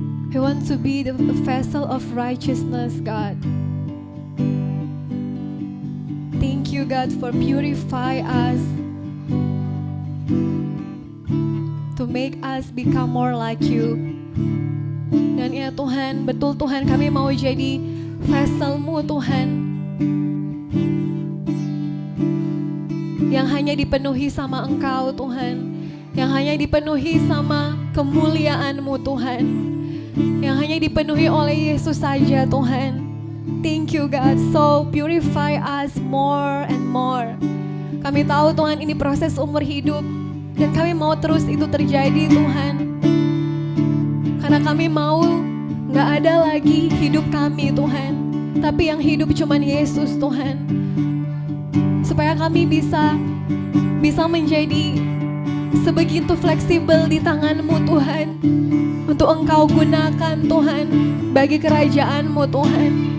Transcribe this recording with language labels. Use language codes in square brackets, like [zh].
[en] We want to be the vessel of righteousness God. Thank you God for purify us, to make us become more like you. [id] Dan ya Tuhan, betul Tuhan, kami mau jadi vessel-Mu Tuhan, yang hanya dipenuhi sama Engkau Tuhan, yang hanya dipenuhi sama kemuliaan-Mu Tuhan, yang hanya dipenuhi oleh Yesus saja Tuhan. [en] Thank you God, so purify us more and more. [id] Kami tahu Tuhan ini proses umur hidup, dan kami mau terus itu terjadi Tuhan, karena kami mau gak ada lagi hidup kami Tuhan, tapi yang hidup cuman Yesus Tuhan. Supaya kami bisa menjadi sebegitu fleksibel di tangan-Mu Tuhan, untuk Engkau gunakan Tuhan bagi kerajaan-Mu Tuhan.